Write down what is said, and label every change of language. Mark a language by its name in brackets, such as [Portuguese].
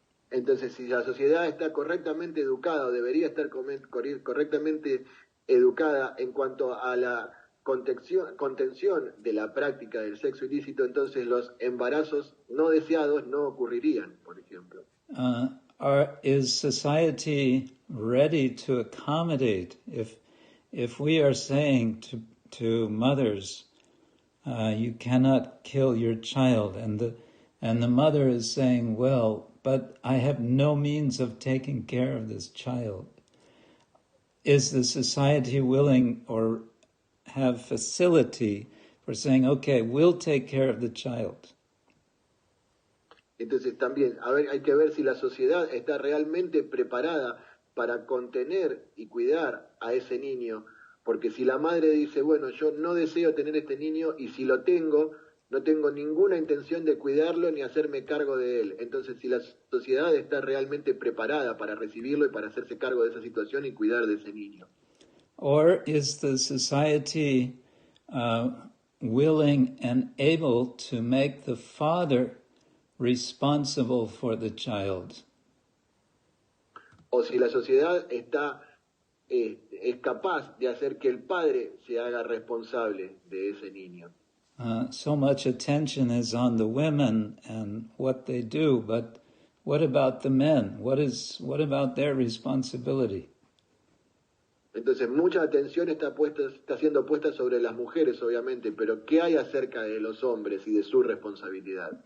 [Spanish] Entonces, si la sociedad está correctamente educada, o debería estar correctamente educada en cuanto a la contención de la práctica del sexo ilícito, entonces los embarazos no deseados no ocurrirían, por ejemplo. [English] Is society ready to accommodate if we are saying to mothers, you cannot kill your child, and the mother is saying, well, but I have no means of taking care of this child. Is the society willing or have facility for saying, okay, we'll take care of the child? [Spanish] Entonces también, hay que ver si la sociedad está realmente preparada para contener y cuidar a ese niño, porque si la madre dice, bueno, yo no deseo tener este niño y si lo tengo, no tengo ninguna intención de cuidarlo ni hacerme cargo de él. Entonces, si la sociedad está realmente preparada para recibirlo y para hacerse cargo de esa situación y cuidar de ese niño. [English] Or is the society willing and able to make the father responsible for the child? [Spanish] O si la sociedad es capaz de hacer que el padre se haga responsable de ese niño. [English] So much attention is on the women and what they do, but what about the men? What about their responsibility? [Spanish] Entonces, mucha atención está siendo puesta sobre las mujeres, obviamente, pero ¿qué hay acerca de los hombres y de su responsabilidad?